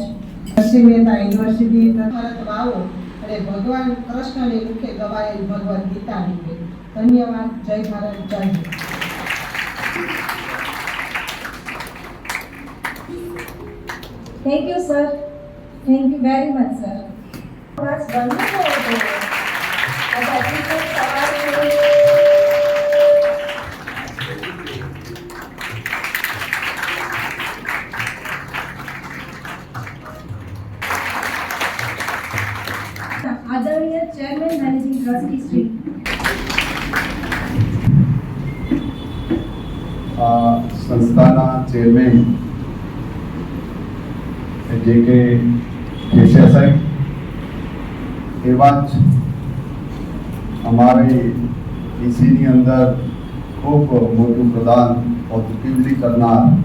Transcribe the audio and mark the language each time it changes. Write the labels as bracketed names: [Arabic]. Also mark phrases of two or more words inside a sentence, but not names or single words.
[Gujarati] નરસિંહ મહેતા યુનિવર્સિટી તરફ આવો અને ભગવાન કૃષ્ણની મુખે ગવાયેલ ભગવદ્ ગીતા નીકળે. ધન્યવાદ. જય ભારત. જય હિન્દ. [English] Thank you, sir. Thank you very much, sir. That's wonderful. [Hindi] आदरणीय [English] chairman managing trustee [Hindi] श्री [Gujarati] સંસ્થાના ચેરમેન જે કે કેશિયા સાહેબ, એવા જ અમારે ઈસીની અંદર ખૂબ મોટું પ્રદાન પોઝિટિવલી કરનાર